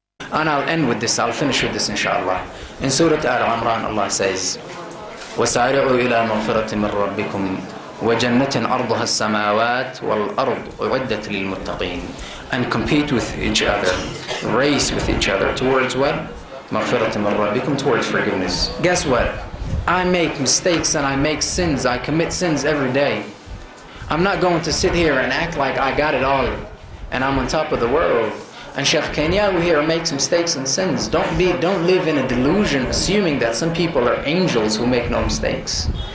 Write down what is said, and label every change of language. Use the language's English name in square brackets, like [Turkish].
[English] And I'll end with this, I'll finish with this inshallah. In Surah Al-Imran, Allah says, [Arabic] وَسَارِعُوا إِلَى مَغْفِرَةٍ مِّن رَبِّكُمْ وَجَنَّةٍ أَرْضُهَا السَّمَاوَاتُ وَالْأَرْضُ أُعِدَّتْ لِلْمُتَّقِينَ. [English] And compete with each other, race with each other towards what? [Arabic] مَغْفِرَةٍ مِّن رَبِّكُمْ, [English] towards forgiveness. Guess what? I make mistakes and I make sins, I commit sins every day. I'm not going to sit here and act like I got it all and I'm on top of the world. And Sheikh Kenyawi here makes mistakes and sins. Don't live in a delusion assuming that some people are angels who make no mistakes.